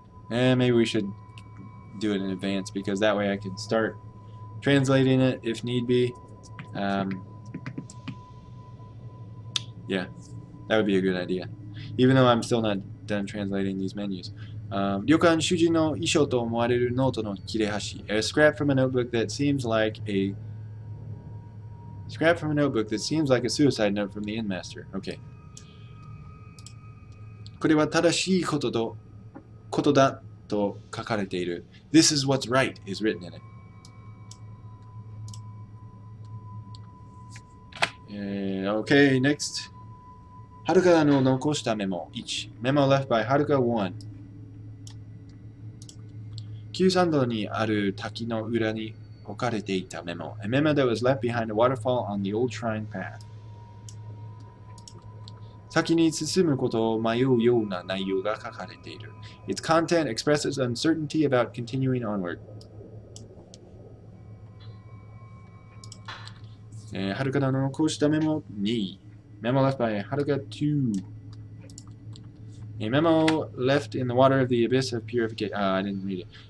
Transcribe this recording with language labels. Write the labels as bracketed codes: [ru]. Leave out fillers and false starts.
[en] And maybe we should do it in advance because that way I can start translating it if need be. Yeah, that would be a good idea. Even though I'm still not done translating these menus. [ja] 旅館主人の遺書と思われるノートの切れ端. [en] A scrap from a notebook that seems like a suicide note from the inn master. Okay. [ja] これは正しいことだと書かれている. [en] This is what's right is written in it. Okay, next. [ja] はるかの残したメモ 1. [en] Memo left by はるか 1. [ja] 旧参道にある滝の裏に置かれていたメモ. [en] A memo that was left behind a waterfall on the old shrine path. [ja] 先に進むことを迷うような内容が書かれている. [en] Its content expresses uncertainty about continuing onward. [ja] はるかの残したメモ 2. [en] Memo left by はるか 2. A memo left in the water of the abyss of purification. I didn't read it.